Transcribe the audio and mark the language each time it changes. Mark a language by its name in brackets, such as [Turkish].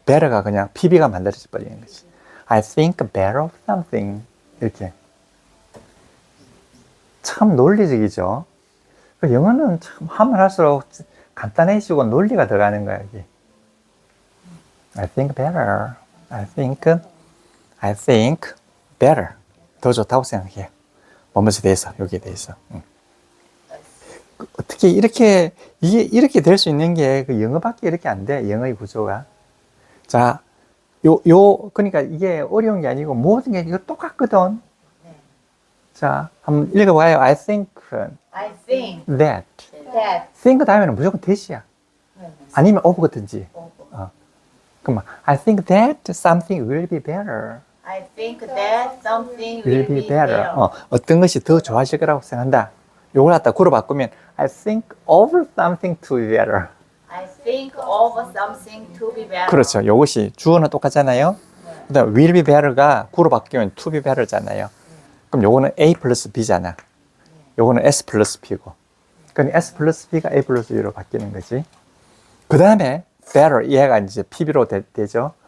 [Korean] better가 그냥 PB가 만들어져 버리는 거지. [English] I think better of something [Korean] 이렇게. 참 논리적이죠. 영어는 참 하면 할수록 간단해지고 논리가 들어가는 거야 여기. [English] I think better. I think better. [Korean] 더 좋다고 생각해. 뭐뭐에 대해서, 여기에 대해서. 어떻게 이게 이렇게 될 수 있는 게 그 영어밖에 이렇게 안 돼. 영어의 구조가. 자, 그러니까 이게 어려운 게 아니고 모든 게 이거 똑같거든. 자, 한번 읽어봐요. [English] I think that. [Korean] think 다음에는 무조건 that이야. 아니면 over거든지. 그럼 [English] I think that something will be better. I think that something will be better. [Korean] 어떤 것이 더 좋아질 거라고 생각한다. 요걸 갖다 구로 바꾸면 [English] I think of something to be better. I think of something to be better. [Korean] 그렇죠. 요것이 주어는 똑같잖아요. 그다음 [English] will be better [Korean] 가 구로 바뀌면 [English] to be better [Korean] 잖아요. 그럼 요거는 A 플러스 B잖아. 요거는 S 플러스 B고. 그러니까 S 플러스 B가 A 플러스 B로 바뀌는 거지. 그 다음에 better 얘가 이제 PB로 되죠.